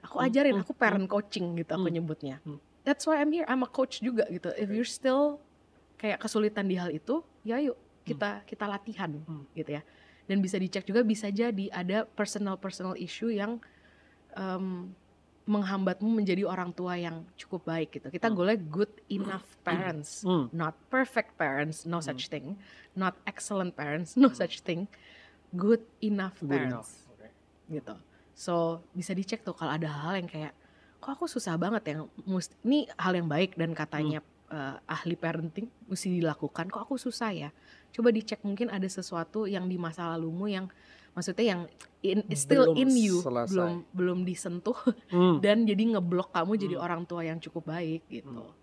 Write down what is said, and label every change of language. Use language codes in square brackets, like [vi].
[id] Aku ajarin, aku parent coaching gitu aku nyebutnya. [en] That's why I'm here, I'm a coach [id] juga gitu. [en] If you're still [id] kayak kesulitan di hal itu, ya yuk kita latihan gitu ya. Dan bisa dicek juga, bisa jadi ada [en] personal issue [id] yang menghambatmu menjadi orang tua yang cukup baik gitu. Kita goalnya [en] good enough parents, not perfect parents, no such thing, not excellent parents, no such thing, good enough parents, gitu. [id] So bisa dicek tuh kalau ada hal yang kayak, kok aku susah banget yang ini hal yang baik dan katanya ahli parenting mesti dilakukan, kok aku susah ya. Coba dicek, mungkin ada sesuatu yang di masa lalumu yang maksudnya yang [en] still in you, [id] belum disentuh dan jadi ngeblok kamu jadi orang tua yang cukup baik gitu.